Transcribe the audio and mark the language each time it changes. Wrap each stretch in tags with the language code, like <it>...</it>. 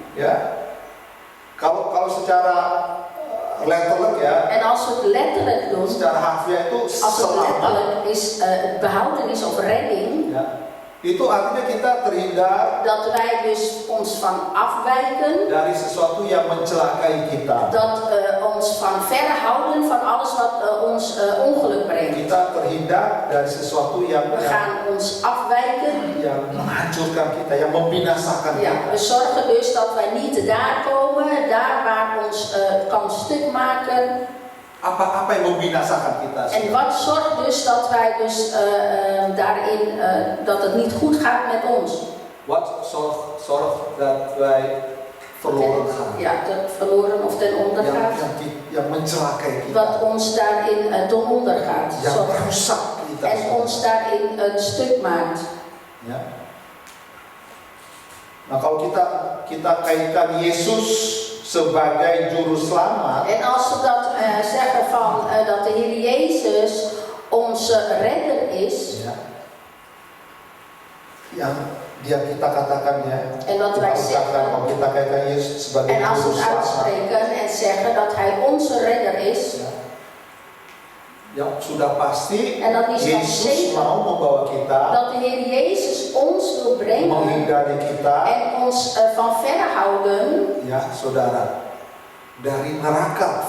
<id>Ya, kalau secara letterlijk ya,</id> <nl>En als we het letterlijk doen,</nl> <id>secara harfiah itu</id> <nl>als het</nl> <id>selamat.</id> <nl>letterlijk is behoudenis of redding,</nl> <id>Ya, itu artinya kita terhindar</id> <nl>dat wij dus ons van afwijken,</nl> <id>dari sesuatu yang mencelakai kita.</id> <nl>dat ons van verre houden van alles wat ons ongeluk brengt.</nl> <id>Kita terhindar dari sesuatu yang</id> <nl>We gaan ons afwijken.</nl> <id>menghancurkan kita, yang membinasakan</id> <nl>Ja,</nl> <id>kita.</id> <nl>we zorgen dus dat wij niet daar komen, daar waar ons kan stuk maken.</nl> <id>Apa yang membinasakan kita?</id> <nl>En wat zorgt dus dat wij dus daarin, dat het niet goed gaat met ons? Wat zorgt dat wij verloren gaan? Ja, dat verloren of ten onder gaat.</nl> <id>Yang mencelakai kita.</id> <nl>Wat ons daarin ten onder gaat.</nl> <id>Yang</id> <nl>Zorgt.</nl> <id>merusak kita.</id> <nl>En ons daarin een stuk maakt.</nl> <id>Ya. Nah, kalau kita kaitkan Yesus sebagai juru selamat,</id> <nl>En als we dat zeggen van dat de Heer Jezus onze redder is.</nl> <id>ya, yang dia kita katakan ya,</id> <nl>En dat wij zeggen.</nl> <id>kalau kita kaitkan Yesus sebagai</id> <nl>En als we</nl> <id>juru</id> <nl>het</nl> <id>selamat,</id> <nl>uitspreken en zeggen dat Hij onze redder is.</nl> <id>ya sudah pasti</id> <nl>En dat is dan</nl> <id>Yesus</id> <nl>zeker</nl> <id>mau membawa kita,</id> <nl>dat de Heer Jezus ons wil brengen</nl> <id>menghindari kita,</id> <nl>en ons van verre houden</nl> <id>ya saudara, dari neraka.</id>